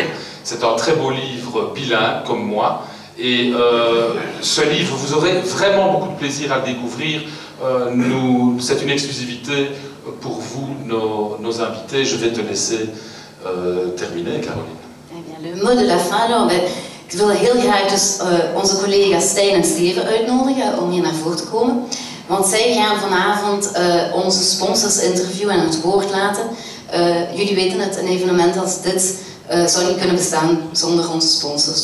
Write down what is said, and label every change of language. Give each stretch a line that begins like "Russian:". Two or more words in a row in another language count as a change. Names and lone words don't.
French: C'est un très beau livre bilingue, comme moi. Et ce livre, vous aurez vraiment beaucoup de plaisir à le découvrir. C'est une exclusivité pour vous, nos invités. Je vais te laisser terminer, Caroline. Le mot de la fin, alors,
Dutch: ik wil heel graag dus onze collega's Stijn en Steven uitnodigen om hier naar voren te komen. Want zij gaan vanavond onze sponsors interviewen en het woord laten. Jullie weten het, een evenement als dit zou niet kunnen bestaan zonder onze sponsors.